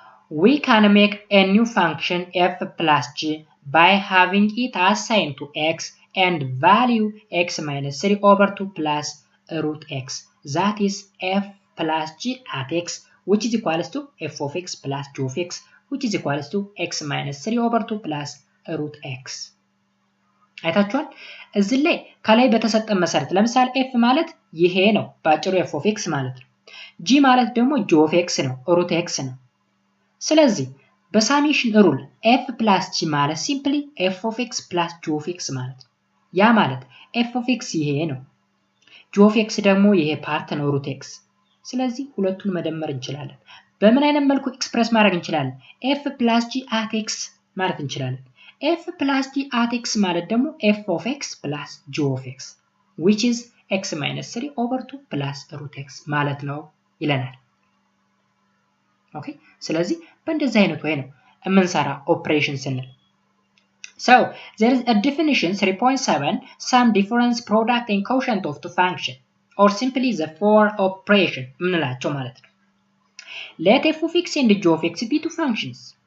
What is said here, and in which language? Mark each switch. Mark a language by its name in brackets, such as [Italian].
[English] We can make a new function f plus g by having it assigned to x and value x minus 3 over 2 plus root x. That is f plus g at x which is equals to f of x plus g of x which is equals to x minus 3 over 2 plus root x. [Amharic] አይታችኋል እዚህ ላይ ከላይ በተሰጠን መሰረት ለምሳሌ f ማለት ይሄ ነው ባጭሩ f of x ማለት ነው። g ማለት ደግሞ g of x ነው root x ነው። ስለዚህ በሳሜሽን ሩል f plus g ማለት ሲምፕሊ f of x plus g of x ማለት ነው። ያ ማለት f of x ይሄ ነው g of x ደግሞ ይሄ ፓርት ነው root x። ስለዚህ ሁለቱን መደመር እንችላለን። በምን አይነት መልኩ ኤክስፕረስ ማድረግ እንችላለን? [English] f plus g at x [Amharic] ማለት እንችላለን። [English] f plus g at x ማለት ደግሞ f of x plus g of x which is x minus 3 over 2 plus root x [Amharic] ማለት ነው ይለናል። ኦኬ ስለዚህ በእንደዚህ አይነት ወይ ነው የምንሰራ ኦፕሬሽን ስንል። [English] So, there is a definition 3.7 sum difference product and quotient of two function or simply the four operation [Amharic] የምንላቸው ማለት ነው። [English] Let f of x and g of x be two functions.